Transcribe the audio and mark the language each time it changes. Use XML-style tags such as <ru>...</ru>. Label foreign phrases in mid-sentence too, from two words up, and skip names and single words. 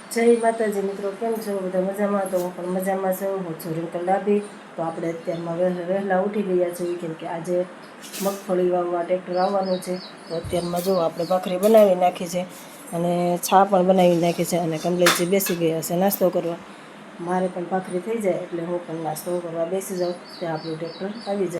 <gu>જય માતાજી મિત્રો, કેમ છો બધા મજામાં? તો હું પણ મજામાં છું। હું છું રિંકલ ડાબી। तो આપણે અત્યારમાં વહેલા ઉઠી ગયા છીએ કેમ કે આજે મગફળી વાવવા ટ્રેક્ટર આવવાનું છે। તો અત્યારમાં જો આપણે ભાખરી બનાવી નાખી છે અને છા પણ બનાવી નાખી છે અને કમલેશજી બેસી ગયા છે નાસ્તો કરવા। મારે પણ ભાખરી થઈ જાય એટલે હું પણ નાસ્તો કરવા બેસી જાઉં ત્યાં આપણું ટ્રેક્ટર આવી જાય।</gu>